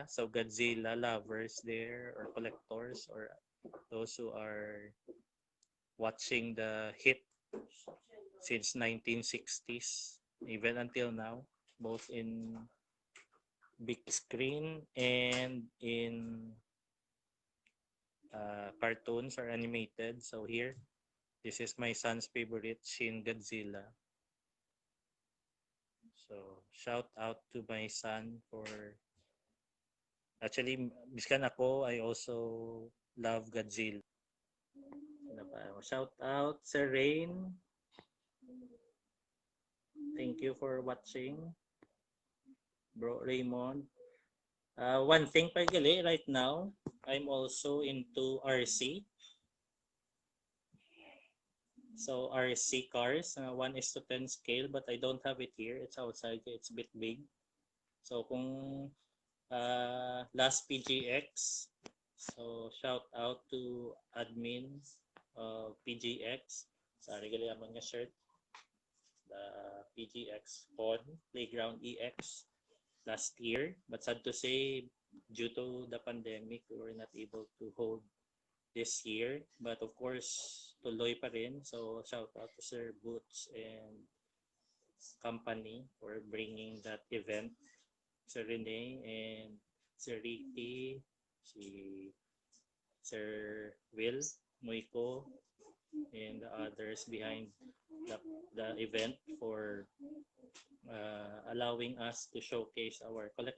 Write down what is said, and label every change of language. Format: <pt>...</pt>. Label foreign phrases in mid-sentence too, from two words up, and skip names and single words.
<en>So Godzilla lovers there, or collectors, or those who are watching the hit since 1960s, even until now, both in big screen and in cartoons or animated. So here, this is my son's favorite, Shin Godzilla. So shout out to my son for, actually,</en> <hil>biskan ako,</hil> <en>I also love Godzilla. Shout out Sir Rain. Thank you for watching, Bro Raymond. One thing paggali right now, I'm also into RC. So RC cars, 1:10 scale, but I don't have it here. It's outside, it's a bit big. So kung last PGX, so shout out to admins of PGX. Sorry,</en> <hil>gali amang nga shirt.</hil> <en>The PGX Pond Playground EX last year. But sad to say, due to the pandemic, we were not able to hold this year. But of course,</en> <tl>tuloy pa rin.</tl> <en>So shout out to Sir Boots and company for bringing that event. Sir Rene and Sir Ricky, si Sir Will, Moiko, and the others behind the event for allowing us to showcase our collection.</en>